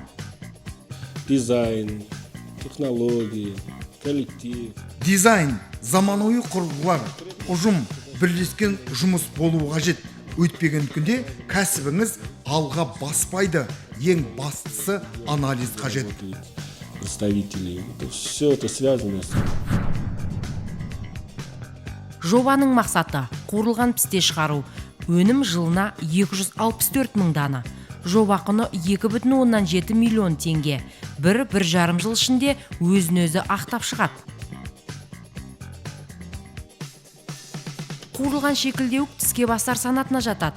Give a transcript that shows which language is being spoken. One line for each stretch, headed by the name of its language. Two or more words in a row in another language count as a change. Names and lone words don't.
Russian: Дизайн, технологии, коллектив.
Kazakh: Дизайн, заманауи құрылғылар, ұжым, бірлескен жұмыс болуы қажет. Өйтпеген күнде кәсібіңіз алға баспайды. Ең бастысы анализ қажет.
Russian: Представителей. Все это связано с...
Kazakh: Жобаның мақсаты қуырылған пісте шығару. Өнім жылына 264 мың дана. Жоба құны 2,7 миллион теңге. Бір жарым жыл ішінде өзін-өзі ақтап шығады. Қуырылған шекілдеуік тіске бастар санатына жатады.